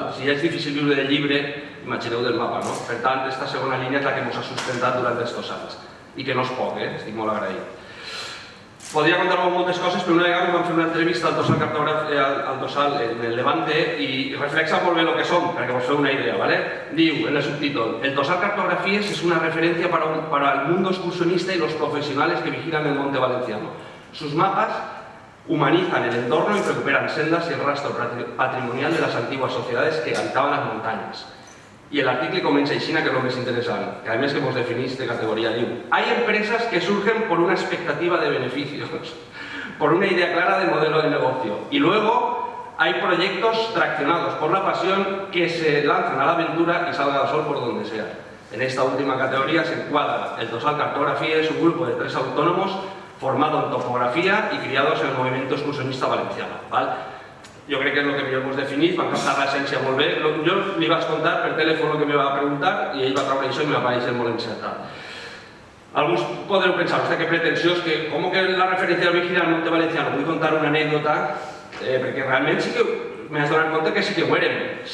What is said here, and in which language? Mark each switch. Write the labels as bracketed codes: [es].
[ca] Si ja és difícil viure del llibre, imagineu del mapa. Per tant, aquesta segona línia és la que ens ha sustentat durant estos anys. I que no és poc, estic molt agraït. Podria contar-vos moltes coses, però una vegada vam fer una entrevista al Tossal en el Levante i reflexa molt bé el que som, perquè vos feu una idea. Diu en el subtítol: [es] el Tossal Cartografies es una referencia para el mundo excursionista y los profesionales que vigilan el monte valenciano. Sus mapas humanizan el entorno y recuperan sendas y el rastro patrimonial de las antiguas sociedades que habitaban las montañas. [ca] I l'article comença així, que és el més interessant, que a més que ens defineix de categoria, diu: [es] hay empresas que surgen por una expectativa de beneficios, por una idea clara de modelo de negocio, y luego hay proyectos traccionados por la pasión que se lanzan a la aventura y salga al sol por donde sea. En esta última categoría se encuadra el Tossal Cartografies, un grupo de 3 autónomos formado en topografía y criados en el movimiento excursionista valenciano. [ca] Jo crec que és el que millor ens definís, va captar l'essència molt bé. Jo li vaig contar per telèfon el que me va preguntar i ell va treure això i me va parèixer molt encertat. Alguns podreu pensar, hòstia, que pretensiós, que com que la referència al [es] vigilar al monte valenciano, [ca] vull contar una anècdota, perquè realment sí que m'has donat compte que sí que ho érem.